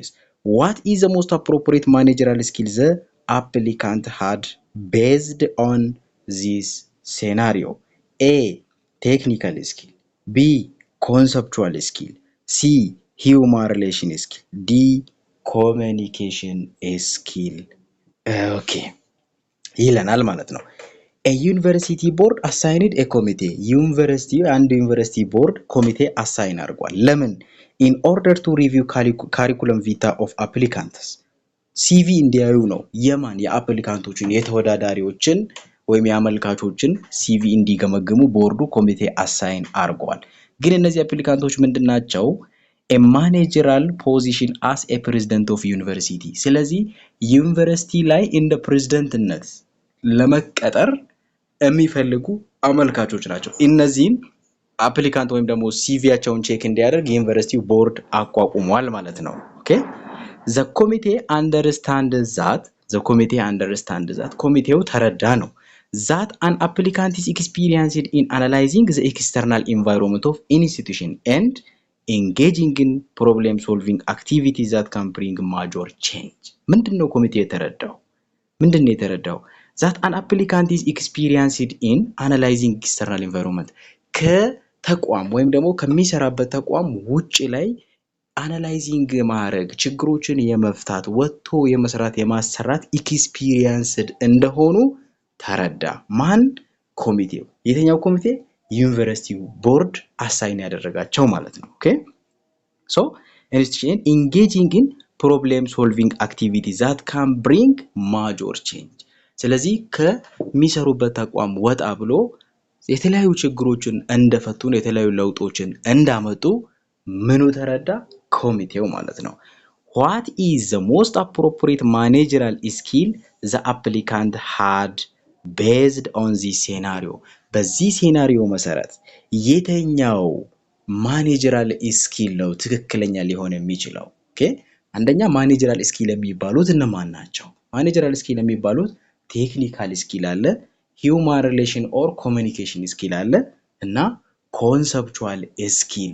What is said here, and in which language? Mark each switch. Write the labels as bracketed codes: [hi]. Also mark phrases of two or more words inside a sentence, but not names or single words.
[en] What is the most appropriate managerial skill the applicant had based on this scenario? A. Technical skill. B. Conceptual skill. C. Human relation skill. D. Communication skill. Okay. [am] ይለናል ማለት ነው። [en] A university board assigned a committee. [am] ዩኒቨርሲቲ ቦርድ ኮሚቴ አሳይን አድርጓል። ለምን? [en] In order to review curriculum vitae of applicants. [am] CV እንዲያዩ ነው። የማን? የአፕሊካንቶችን የተወዳዳሪዎችን ወይም የአመልካቾችን CV እንዲገመግሙ ቦርዱ ኮሚቴ አሳይን አድርጓል። ግን እነዚህ አፕሊካንቶች ምንድናቸው? [en] A managerial position as a president of university. [am] ስለዚህ ዩኒቨርሲቲ ላይ እንደ ፕሬዝዳንትነት ለመቀጠር የሚፈልጉ አመልካቾች ናቸው። እነዚህን አፕሊካንት ወይም ደግሞ ሲቪያቸውን ቼክ እንዲያደርግ ዩኒቨርሲቲው ቦርድ አቋቁሟል ማለት ነው። ኦኬ [en] the committee understands that [am] ኮሚቴው ተረዳ ነው [en] that an applicant is experienced in analyzing the external environment of institution and engaging in problem solving activities that can bring major change. [am] ምንድነው ኮሚቴው የተረዳው? [en] that an applicant is experienced in analyzing external environment [am] ከተቋም ወይም ደግሞ ከሚሰራበት ተቋም ውጪ ላይ አናላይዚንግ ማድረግ ችግሮችን የመፍታት ወጥቶ የመስራት የማሰራት ኤክስፒሪየንስድ እንደሆኑ ተረዳ። ማን? ኮሚቴው። የትኛው ኮሚቴ? ዩኒቨርሲቲው ቦርድ አሳይን ያደረጋቸው ማለት ነው። [en] okay so institution engaging in problem solving activities that can bring major change. [am] ስለዚህ ከሚሰሩበት ተቋም ወጣ ብሎ የተለያዩ ችግሮችን እንደፈቱን የተለያዩ ለውጦችን እንዳመጡ ምኑ ተረዳ? ኮሚቴው ማለት ነው። [en] What is the most appropriate managerial skill the applicant had based on this scenario? [am] በዚህ ሴናሪዮ መሰረት የትኛው [en] managerial skill [am] ነው ትክክለኛ ሊሆን የሚችለው? ኦኬ አንደኛ [en] managerial skill [am] የሚባሉት እነማን ናቸው? [en] managerial skill [am] የሚባሉት [en] technical skill [am] አለ፣ [en] human relation or communication skill [am] አለ እና [en] conceptual skill